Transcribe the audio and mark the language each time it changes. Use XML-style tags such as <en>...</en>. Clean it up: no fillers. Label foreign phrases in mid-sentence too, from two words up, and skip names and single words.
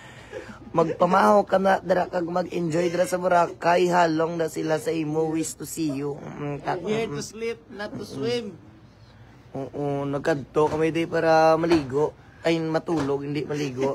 <hil>Magpamahaw ka na dara kag mag-enjoy dara sa Boracay, halong na sila sa imo,</hil> <en>wish to see you. Here to sleep, not to swim.</en> <hil>Oo, nagkanto kami di para maligo.</hil> <tl>Ay, matulog, hindi maligo.</tl>